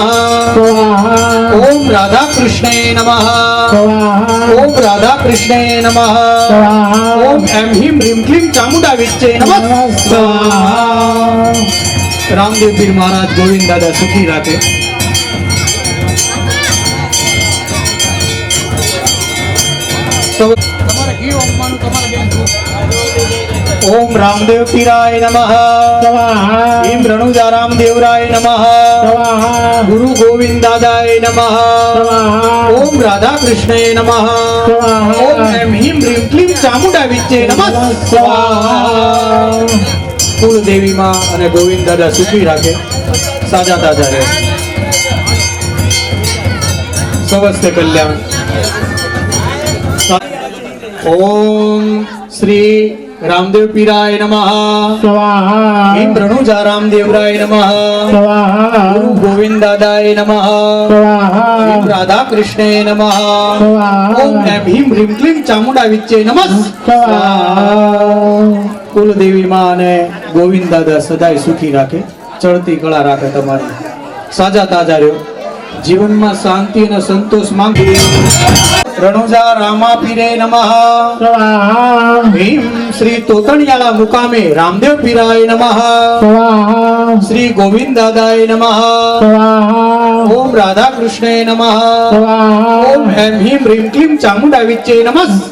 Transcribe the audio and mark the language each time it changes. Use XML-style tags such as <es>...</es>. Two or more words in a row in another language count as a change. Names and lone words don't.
<sa>ओम राधा कृष्णाय नमः। ओम राधा कृष्णाय नमः। ओम ऐं ह्रीं ह्रीं क्लीं चामुंडा विच्चे नमः।</sa> <gu>રામદેવ પીર મહારાજ ગોવિંદ દાદા સુખી રાખે।</gu> <sa>ओम रामदेव पीराय नमः। ओम रणुजा रामदेवराय नमः। गुरु गोविंद दादाय नमः। ओम राधा कृष्णाय नमः। ओम ऐं ह्रीं ह्रीं क्लीं चामुंडा विच्चे नमः।</sa> <gu>કુળદેવી માં અને ગોવિંદ દાદા સુખી રાખે, સાજા તાજા રહે, સ્વસ્થ કલ્યાણ।</gu> <sa>ओम श्री रामदेव पीराय नमः। ओम रणुजा रामदेवराय नमः। गुरु गोविंद दादाय नमः। ओम राधा कृष्णाय नमः। ओम ऐं ह्रीं ह्रीं क्लीं चामुंडा विच्चे नमः।</sa> <gu>કુળદેવી માં અને ગોવિંદ દાદા સદાય સુખી રાખે, ચડતી કળા રાખે, તમારી સાજા તાજા રહ્યો, જીવનમાં શાંતિ અને સંતોષ માંગી।</gu> <sa>रणुजा रामा पीरे नमः। भीम श्री तोतणियाला मुकामे रामदेव पीराय नमः। श्री गोविंद दादाय नमः। ओम राधा कृष्णाय नमः। ओम ऐं ह्रीं ह्रीं क्लीं चामुंडा विच्चे नमः।</sa>